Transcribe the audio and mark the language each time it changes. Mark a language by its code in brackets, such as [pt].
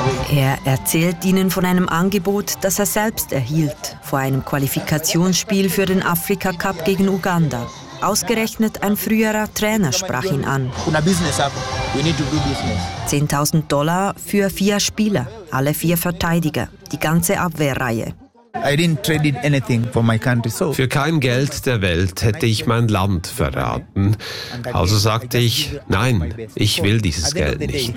[de] Er erzählt ihnen von einem Angebot, das er selbst erhielt, vor einem Qualifikationsspiel für den Afrika Cup gegen Uganda. Ausgerechnet ein früherer Trainer sprach ihn an. $10,000 für 4 Spieler, alle 4 Verteidiger, die ganze Abwehrreihe. [en] I didn't trade anything for my country, so. [de] Für kein Geld der Welt hätte ich mein Land verraten. Also sagte ich, nein, ich will dieses Geld nicht.